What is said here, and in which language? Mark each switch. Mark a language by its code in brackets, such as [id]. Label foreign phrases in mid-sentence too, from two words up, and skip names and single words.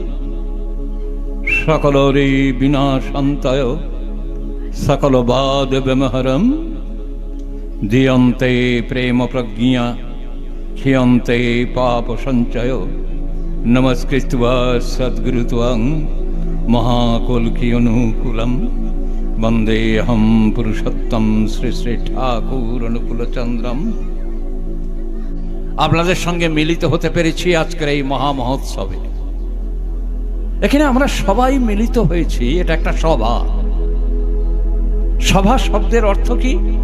[sa] सकलविनाशान्ताय सकलवादविमहरं दीयन्ते प्रेमप्रज्ञा क्षीयन्ते पापसञ्चयो नमस्कृत्वा सद्गुरुत्वं महाकल्किनुकूलं वन्देऽहं पुरुषोत्तम শ্রী শ্রী ঠাকুর অনুকূলচন্দ্রম। [bn] আপনাদের সঙ্গে মিলিত হতে পেরেছি আজকের এই মহা মহোৎসবে। এখানে আমরা সবাই মিলিত হয়েছি, এটা একটা সভা। সভা শব্দের অর্থ কি?